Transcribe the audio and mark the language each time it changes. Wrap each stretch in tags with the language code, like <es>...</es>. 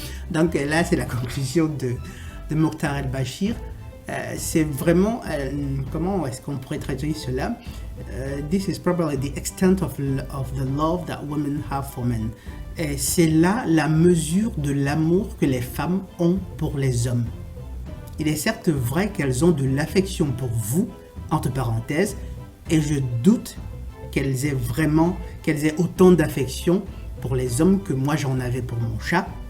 <fr>Donc là, c'est la conclusion de Mokhtar El-Bashir. C'est vraiment, comment est-ce qu'on pourrait traduire cela?</fr> <en>This is probably the extent of the love that women have for men.</en> <fr>Et c'est là la mesure de l'amour que les femmes ont pour les hommes. Il est certes vrai qu'elles ont de l'affection pour vous, entre parenthèses, et je doute qu'elles aient autant d'affection pour les hommes que moi j'en avais pour mon chat.</fr>